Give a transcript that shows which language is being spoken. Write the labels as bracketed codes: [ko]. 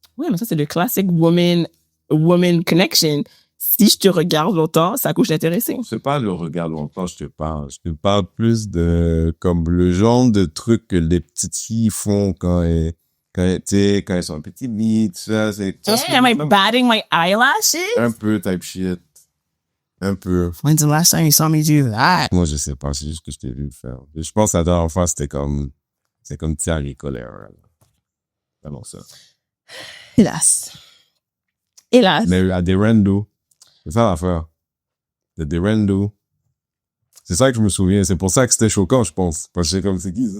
[fr] Oui, mais ça, c'est le classic woman connection. Si je te regarde longtemps, ça couche d'intéressé. C'est pas le regard longtemps, je te parle. Je te parle plus de, comme le genre de trucs que les petites filles font quand elles sont petites bites, tout ça, c'est, [en] Am I batting my eyelashes? [fr] un peu type shit. Un peu. [en] When's the last time you saw me do that? [fr] Moi, je sais pas, c'est juste que je t'ai vu le faire. Je pense que la dernière fois, c'est comme Thierry Colère. Vraiment ça. Hélas. Hélas. Mais à des randos. C'est ça l'affaire. Des randos. C'est ça que je me souviens. C'est pour ça que c'était choquant, je pense. Parce que c'est comme, c'est qui, ça?